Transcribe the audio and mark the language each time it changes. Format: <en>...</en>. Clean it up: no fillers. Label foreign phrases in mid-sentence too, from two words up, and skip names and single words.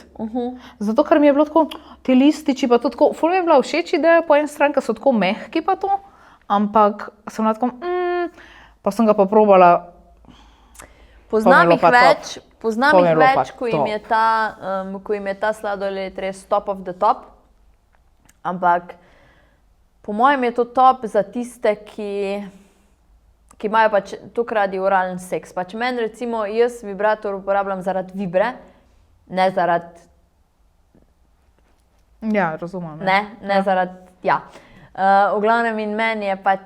<sl>Zato, ker mi je bilo tako, ti lističi pa to tako, ful mi je bila všeč ideja po eni strani, ker so tako mehki pa to, ampak sem bila tako, pa sem ga pa probala. Poznam To mi je jih bilo pa več, poznam To mi je jih bilo pa več, ko jim je ta sladoled res</sl> <en>top of the top,</en> <sl>ampak Po mojem je to top za tiste, ki imajo pač toliko radi oralen seks. Pač meni recimo, jaz vibrator uporabljam zaradi vibre, ne zaradi, Ja, razumem. ne zaradi, ja. V glavnem in meni je pač,</sl>